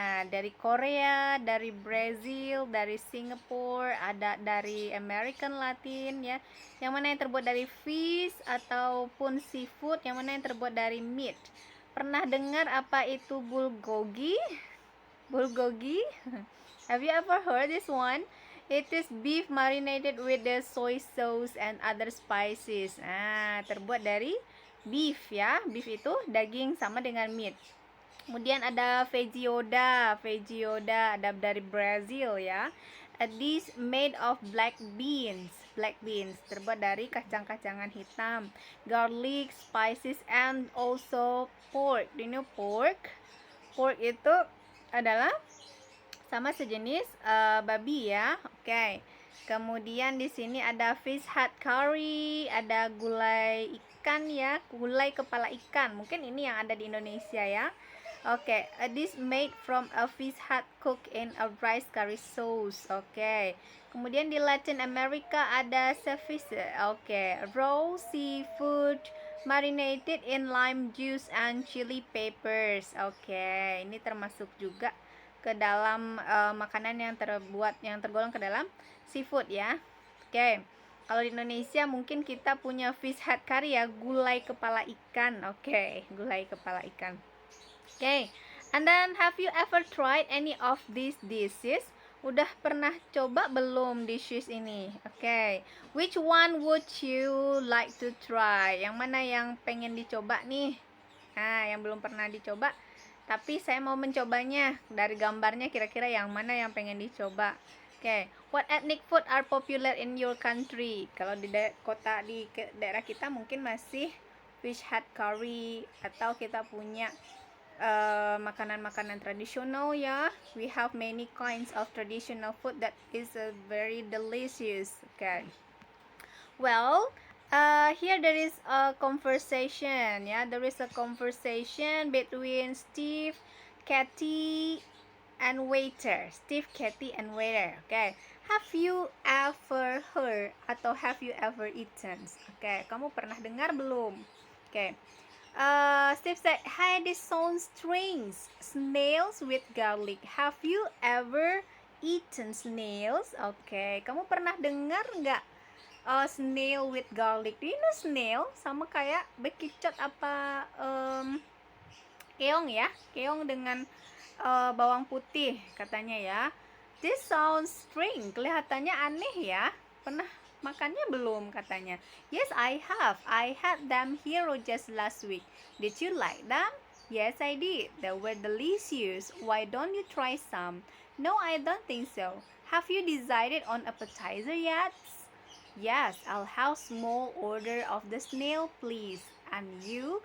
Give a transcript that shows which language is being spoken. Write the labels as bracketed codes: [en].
[id] Dari Korea, dari Brazil, dari Singapore, ada dari American Latin ya. Yang mana yang terbuat dari fish ataupun seafood, yang mana yang terbuat dari meat. Pernah dengar apa itu bulgogi? Bulgogi? [en] Have you ever heard this one? It is beef marinated with the soy sauce and other spices. [id] Terbuat dari beef ya. Beef itu daging sama dengan meat. Kemudian ada vegioda ada dari Brazil ya. [en] A dish made of black beans [id] terbuat dari kacang-kacangan hitam, [en] garlic, spices, and also pork. Do you know pork? [id] Pork itu adalah sama sejenis babi ya. Oke. Kemudian di sini ada fish head curry, ada gulai ikan ya, gulai kepala ikan. Mungkin ini yang ada di Indonesia ya. [en] Oke, a dish made from a fish head cooked in a rice curry sauce. Oke. [id] Kemudian di Latin America ada ceviche. [en] Oke, raw seafood marinated in lime juice and chili peppers. [id] Oke, ini termasuk juga ke dalam makanan yang tergolong ke dalam seafood ya. Oke. Kalau di Indonesia mungkin kita punya fish head curry ya, gulai kepala ikan. Oke, gulai kepala ikan. Oke. [en] And then have you ever tried any of these dishes? [id] Udah pernah coba belum dishes ini? Oke. [en] Which one would you like to try? [id] Yang mana yang pengen dicoba nih? Yang belum pernah dicoba tapi saya mau mencobanya. Dari gambarnya kira-kira yang mana yang pengen dicoba. Oke. [en] What ethnic food are popular in your country? [id] Kalau di daerah kita mungkin masih fish head curry, atau kita punya makanan-makanan tradisional ya. [en] We have many kinds of traditional food that is very delicious. Okay. Well, here there is a conversation ya. There is a conversation between Steve, Kathy, and waiter. Steve, Kathy, and waiter. Okay. Have you ever heard atau have you ever eaten? Okay. [id] Kamu pernah dengar belum? [en] Okay. Steve said, "Hi, this sounds strange. Snails with garlic. Have you ever eaten snails?" Okay. [id] Kamu pernah dengar nggak? [en] Snail with garlic. Do you know snail? [id] Sama kayak bekicot apa keong ya. Keong dengan bawang putih katanya ya. [en] This sounds strange. [id] Kelihatannya aneh ya. Pernah makannya belum katanya? [en] Yes, I have. I had them here just last week. Did you like them? Yes, I did. They were delicious. Why don't you try some? No, I don't think so. Have you decided on appetizer yet? Yes, I'll have small order of the snail, please. And you?